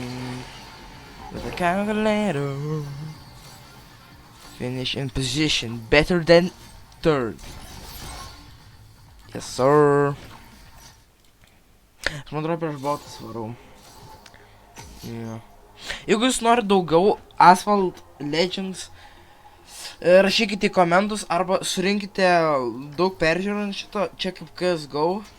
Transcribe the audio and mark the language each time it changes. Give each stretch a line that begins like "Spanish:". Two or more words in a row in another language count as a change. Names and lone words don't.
English: With the calculator. Finish in position better than third. Yes, sir.
Lithuanian: Aš man atrodo prieš botus varau. Yeah. Jeigu jūs norite daugiau Asphalt Legends, rašykite į komentus arba surinkite daug peržiūrų šito, čia kaip CSGO.